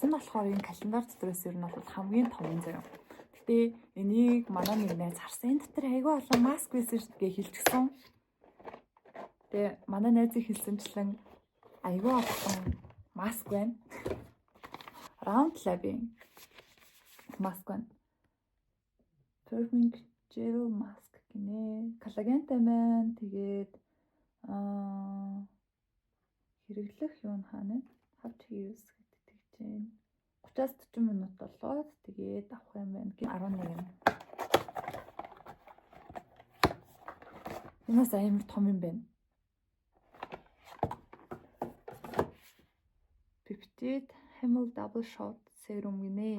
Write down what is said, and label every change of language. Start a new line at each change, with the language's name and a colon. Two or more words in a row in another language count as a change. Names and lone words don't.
Mongolian: Эцэг нь болохоор энэ календар дотроос ер нь бол хамгийн том юм заяа. Гэтэ энийг манай нэг найз харсан. Энэ дотор айгүй олон маск байсан шүү дээ хэлчихсэн. Тэгээ манай найзыг хэлсэнчлэн айгүй олон маск байна. Round Lab-ийн маск байна. Firming Gel mask гинэ. Коллагентай байна. Тэгээд хэрэглэх юу хаана вэ?
English: How to use
Mongolian: гэдэг тэгж байна. 30-40 минут болоод тэгээд авах юм байна. 11. Энэс амар том юм байна. Peptide Hemel Double Shot Serum гинэ.